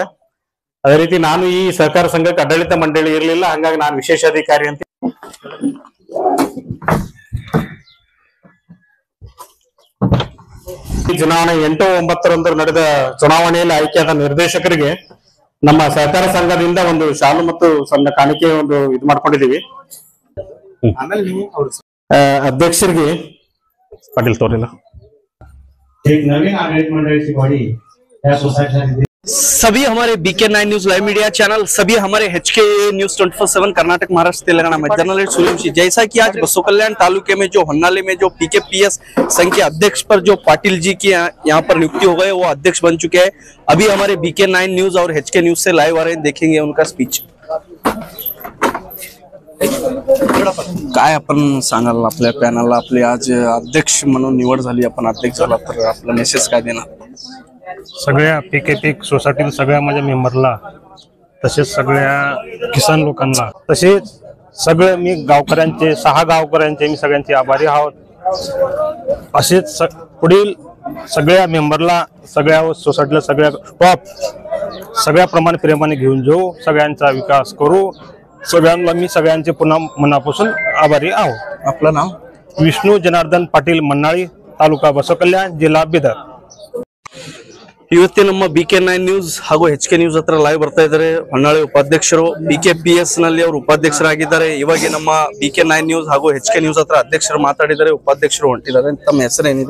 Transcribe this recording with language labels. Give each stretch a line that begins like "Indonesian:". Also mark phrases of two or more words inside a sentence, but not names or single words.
Kannada: ಅದೇ ರೀತಿ ನಾನು ಈ ಸಹಕಾರ ಸಂಘಕ್ಕೆ ಆಡಳಿತ ಮಂಡಳಿ ಇರಲಿಲ್ಲ, ಹಾಗಾಗಿ ನಾನು ವಿಶೇಷ ಅಧಿಕಾರಿ ಅಂತ ಚುನಾವಣೆ 8/9 ನಡೆದ ಚುನಾವಣೆಯಲ್ಲಿ ಆಯ್ಕೆಯಾದ ನಿರ್ದೇಶಕರಿಗೆ ನಮ್ಮ ಸಹಕಾರ ಸಂಘದಿಂದ ಒಂದು ಶಾಲು ಮತ್ತು ಸಣ್ಣ ಕಾಣಿಕೆ ಒಂದು ಇದು ಮಾಡ್ಕೊಂಡಿದೀವಿ। ಅಧ್ಯಕ್ಷರಿಗೆ ಪಾಟೀಲ್ ತೋರಿಲ್ಲ
Marathi: एक नवीन आडಳಿತ मंडळाची बॉडी या सोसायटीसाठी
Hindi: सभी हमारे BK9 न्यूज लाइव मीडिया चैनल, सभी हमारे HK न्यूज 24/7 कर्नाटक महाराष्ट्र तेलंगाना में जर्नलिस्ट सूर्यवंशी, जैसा कि आज बसवा कल्याण तालुके में जो होन्नाली में जो PKPS संघ के अध्यक्ष पर जो पाटिल जी की यहाँ पर नियुक्ति हो गए, वो अध्यक्ष बन चुके हैं। अभी हमारे BK9 न्यूज और HK न्यूज से लाइव आ रहे हैं, देखेंगे उनका स्पीच।
Marathi: काय आपण सांगाल आपल्या पॅनलला, आपले आज अध्यक्ष म्हणून निवड झाली, आपण अध्यक्ष झाला तर आपला मेसेज काय देणार? सगळ्या PKP सोसायटीतील सगळ्या माझ्या मेंबरला, तसेच सगळ्या किसान लोकांना, तसेच सगळे मी गावकऱ्यांचे 6 गावकऱ्यांचे मी सगळ्यांचे आभारी आहोत। असेच पुढील सगळ्या मेंबरला, सगळ्या सोसायटीला, सगळ्या टॉप सगळ्याप्रमाणे प्रेमाने घेऊन जाऊ, सगळ्यांचा विकास करू. सगळ्यांना मी सगळ्यांचे पुन्हा मनापासून आभारी आहो. आपलं नाव? विष्णू जनार्दन पाटील मन्नाळी,
Kannada: ತಾಲೂಕಾ ಬಸವಕಲ್ಯಾಣ, ಜಿಲ್ಲಾ ಬೀದರ್. ಇವತ್ತೇ ನಮ್ಮ BK9 ನ್ಯೂಸ್ ಹಾಗೂ HK ನ್ಯೂಸ್ ಹತ್ರ ಲೈವ್ ಬರ್ತಾ ಇದ್ದಾರೆ ಹೊನ್ನಾಳಿ ಉಪಾಧ್ಯಕ್ಷರು. BKPS ನಲ್ಲಿ ಅವರು ಉಪಾಧ್ಯಕ್ಷರಾಗಿದ್ದಾರೆ. ಇವಾಗ ನಮ್ಮ BK9 ನ್ಯೂಸ್ ಹಾಗೂ HK ನ್ಯೂಸ್ ಹತ್ರ ಅಧ್ಯಕ್ಷರು ಮಾತಾಡಿದ್ದಾರೆ, ಉಪಾಧ್ಯಕ್ಷರು ಹೊಂಟಿದ್ದಾರೆ. ತಮ್ಮ ಹೆಸರೇನಿದೆ?